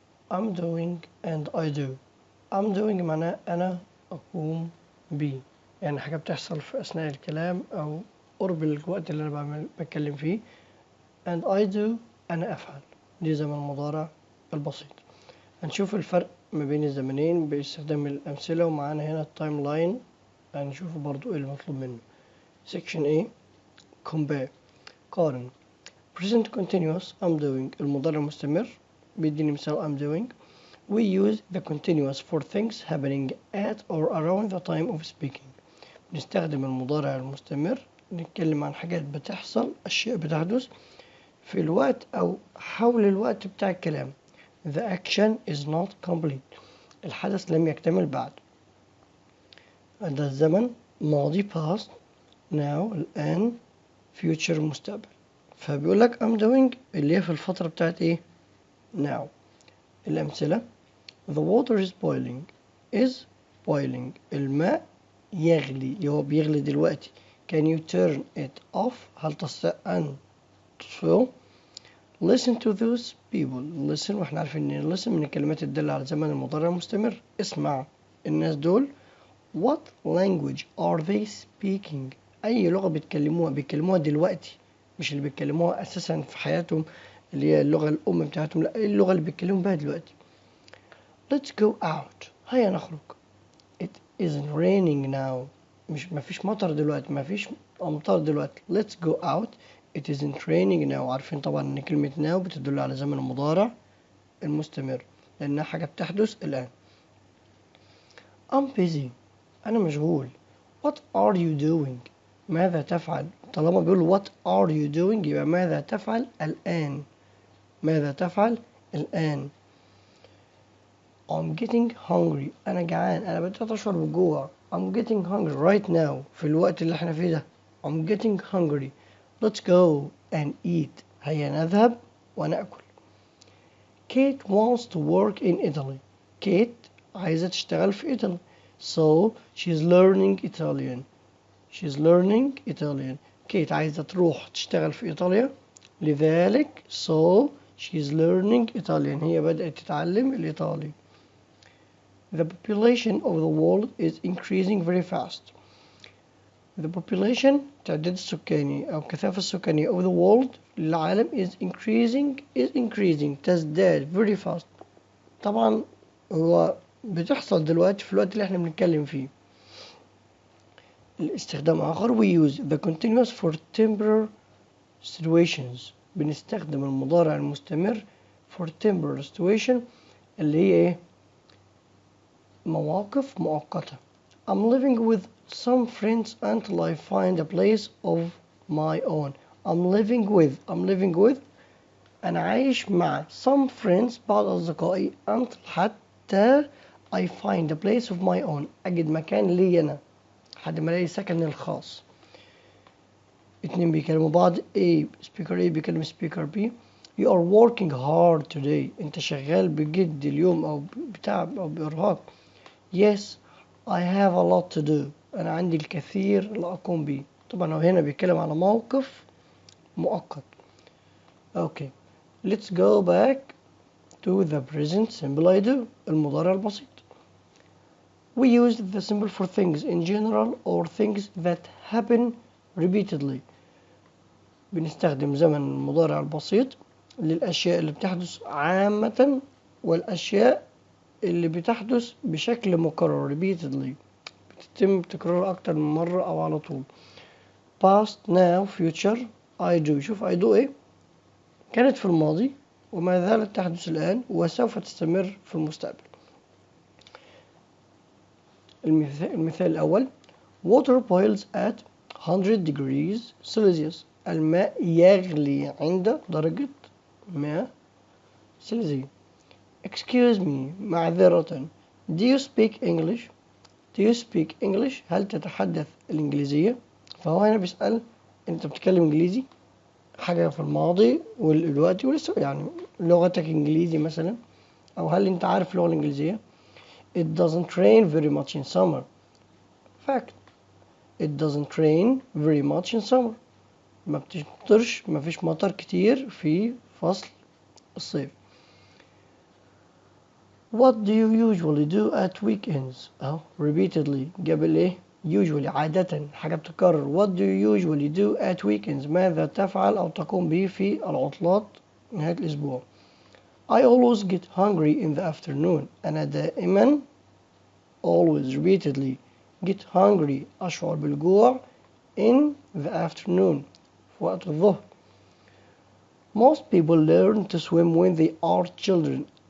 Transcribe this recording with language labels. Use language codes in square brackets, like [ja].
[en] I'm doing and I do I'm doing [ar] معناه أنا أقوم بي يعني حاجة بتحصل في أثناء الكلام أو قرب الوقت اللي أنا بتكلم فيه [en] and I do [ar] أنا أفعل دي زمن المضارع البسيط. هنشوف الفرق ما بين الزمنين باستخدام الأمثلة ومعانا هنا التايم لاين هنشوف برضو إيه المطلوب منه. [en] Section A compare قارن present continuous I'm doing [ar] المضارع المستمر بيديني مثال [en] I'm doing we use the continuous for things happening at or around the time of speaking [ar] بنستخدم المضارع المستمر نتكلم عن حاجات بتحصل أشياء بتحدث في الوقت أو حول الوقت بتاع الكلام. [en] The action is not complete. [ar] الحدث لم يكتمل بعد. ده الزمن ماضي past now الآن future مستقبل. فبيقول لك I'm doing اللي هي في الفترة بتاعت إيه؟ now. الأمثلة [en] The water is boiling is boiling [ar] الماء يغلي اللي هو بيغلي دلوقتي. [en] Can you turn it off؟ [ar] هل تستطيع أن تطفئه؟ [en] Listen to those people. [ar] Listen واحنا عارفين ان listen من الكلمات الدالة على زمن المضارع المستمر. اسمع الناس دول. [en] What language are they speaking? [ar] أي لغة بيتكلموها دلوقتي مش اللي بيتكلموها أساسا في حياتهم اللي هي اللغة الأم بتاعتهم لا اللغة اللي بيتكلموا بها دلوقتي. [en] Let's go out. [ar] هيا نخرج. [en] It isn't raining now. [ar] مفيش مطر دلوقتي مفيش أمطار دلوقتي. [en] Let's go out. It isn't raining now. [ar] عارفين طبعا ان كلمة now بتدل على زمن المضارع المستمر لأنها حاجة بتحدث الآن. [en] I'm busy. [ar] أنا مشغول. [en] What are you doing? [ar] ماذا تفعل؟ طالما بيقول [en] what are you doing [ar] يبقى ماذا تفعل الآن؟ ماذا تفعل الآن؟ [en] I'm getting hungry. [ar] أنا جعان. أنا بدأت أشعر بالجوع. [en] I'm getting hungry right now. [ar] في الوقت اللي احنا فيه ده. [en] I'm getting hungry. Let's go and eat. [ar] هيا نذهب ونأكل. [en] Kate wants to work in Italy. [ar] Kate عايزة تشتغل في إيطاليا. [en] So she's learning Italian. She's learning Italian. [ar] Kate عايزة تروح تشتغل في إيطاليا. [en] لذلك so she's learning Italian. [ar] هي بدأت تتعلم الإيطالي. [en] The population of the world is increasing very fast. The population [ar] تعداد السكاني أو الكثافة السكانية [en] of the world للعالم is increasing تزداد very fast. [ar] طبعا هو بتحصل دلوقتي في الوقت اللي احنا بنتكلم فيه. الاستخدام آخر [en] we use the continuous for temporary situations [ar] بنستخدم المضارع المستمر [en] for temporary situation [ar] اللي هي ايه؟ مواقف مؤقتة. [en] I'm living with some friends until I find a place of my own. I'm living with [ar] أنا عايش مع [en] some friends [ar] بعض أصدقائي until حتى [en] I find a place of my own [ar] أجد مكان لي أنا لحد ما ألاقي سكني الخاص. اتنين بيكلموا بعض speaker A بيكلم speaker B. [en] You are working hard today. [ar] أنت شغال بجد اليوم أو بتعب أو بإرهاق. [en] Yes, I have a lot to do. [ar] أنا عندي الكثير اللي أقوم به. طبعا هو هنا بيتكلم على موقف مؤقت. [en] Okay, let's go back to the present simple I do. [ar] المضارع البسيط. [en] We use the symbol for things in general or things that happen repeatedly. [ar] بنستخدم زمن المضارع البسيط للأشياء اللي بتحدث عامة والأشياء اللي بتحدث بشكل مكرر repeatedly بتتم تكرار أكتر من مرة أو على طول. [en] past now future I do. [ar] شوف I do إيه؟ كانت في الماضي وما زالت تحدث الآن وسوف تستمر في المستقبل. المثال الأول [en] water boils at 100 degrees Celsius. [ar] الماء يغلي عند درجة 100 سلسية. [en] Excuse me [ar] معذرة. [en] Do you speak English? Do you speak English? [ar] هل تتحدث الإنجليزية؟ فهو هنا بيسأل أنت بتتكلم إنجليزي؟ حاجة في الماضي والوقتي ولسه، يعني لغتك إنجليزي مثلا، أو هل أنت عارف اللغة الإنجليزية؟ [en] It doesn't rain very much in summer. Fact. It doesn't rain very much in summer. [ar] ما بتمطرش، ما فيش مطر كتير في فصل الصيف. [en] What do you usually do at weekends؟ أهو repeatedly [ar] قبل إيه؟ [en] usually [ar] عادة، حاجة بتتكرر. [en] What do you usually do at weekends؟ [ar] ماذا تفعل أو تقوم به في العطلات نهاية الأسبوع؟ [en] I always get hungry in the afternoon. [ar] أنا دائما [en] always repeatedly get hungry [ar] أشعر بالجوع [en] in the afternoon [ar] في وقت الظهر. [en] Most people learn to swim when they are children.